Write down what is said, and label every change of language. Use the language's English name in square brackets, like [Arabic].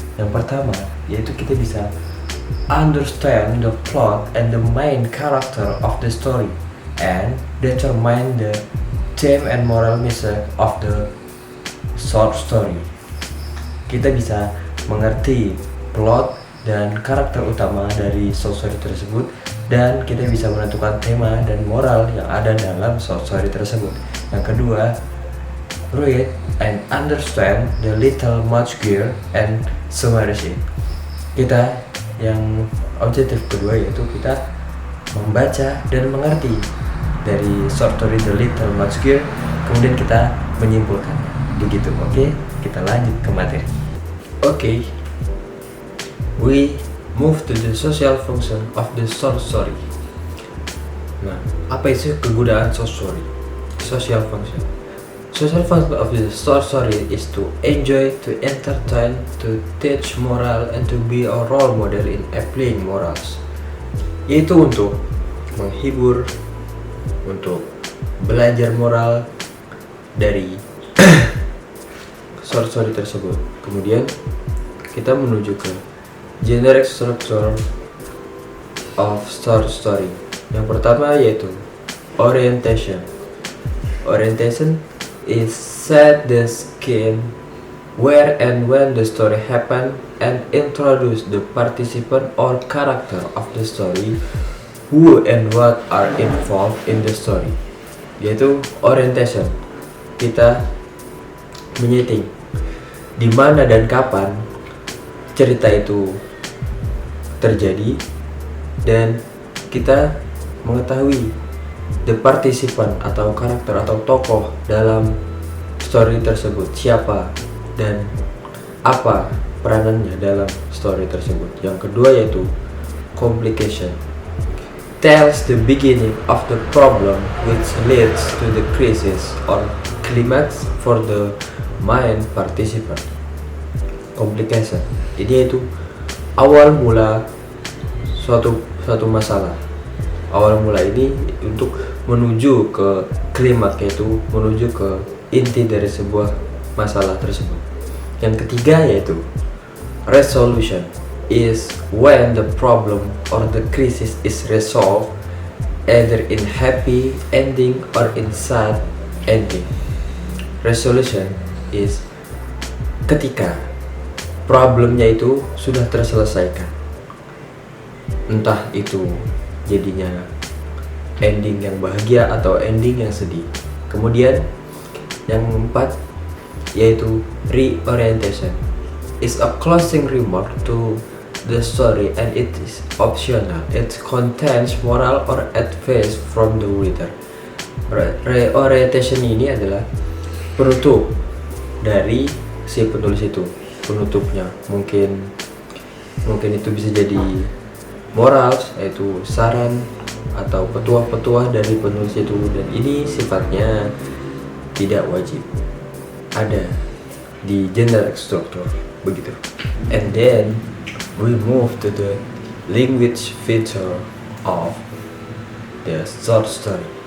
[Indonesian] Yang pertama yaitu kita bisa [English] understand the plot and the main character of the story and determine the theme and moral message of the short story. [Indonesian] Kita bisa mengerti plot dan karakter utama dari short story tersebut, dan kita bisa menentukan tema dan moral yang ada dalam short story tersebut. Yang kedua, [English] read and understand the little much gear and summarize it. [Indonesian] Kita yang objektif kedua yaitu kita membaca dan mengerti dari short story The Little Much Gear, kemudian kita menyimpulkan. Begitu, oke? Kita lanjut ke materi. Oke. [English] We move to the social function of the short story. [Indonesian] Nah, apa itu kegunaan short story? Social function. [English] Social function of the short story is to enjoy, to entertain, to teach moral, and to be a role model in applying morals. [Indonesian] Yaitu untuk menghibur, untuk belajar moral dari short story tersebut. Kemudian kita menuju ke [English] generic structure of short story. [Indonesian] Yang pertama yaitu orientation. [English] Orientation is set the scheme where and when the story happen and introduce the participant or character of the story, who and what are involved in the story. [Indonesian] Yaitu orientation. Kita menyeting di mana dan kapan cerita itu terjadi, dan kita mengetahui [English] the participant [Indonesian] atau karakter atau tokoh dalam story tersebut, siapa dan apa peranannya dalam story tersebut. Yang kedua yaitu complication. [English] Tells the beginning of the problem which leads to the crisis or climax for the main participant. Complication. [Indonesian] Jadi itu awal mula suatu masalah. Awal mula ini untuk menuju ke klimaks, yaitu menuju ke inti dari sebuah masalah tersebut. Yang ketiga yaitu [English] resolution is when the problem or the crisis is resolved either in happy ending or in sad ending. Resolution is [Indonesian] ketika problemnya itu sudah terselesaikan, entah itu jadinya ending yang bahagia atau ending yang sedih. Kemudian yang keempat yaitu [English] reorientation is a closing remark to the story and it is optional. It contains moral or advice from the reader. [Indonesian] Reorientation ini adalah penutup dari si penulis itu. Penutupnya mungkin itu bisa jadi moral, yaitu saran atau petuah-petuah dari penulis itu, dan ini sifatnya tidak wajib ada di [English] generic structure, [Indonesian] begitu. [English] And then we move to the language feature of the short story.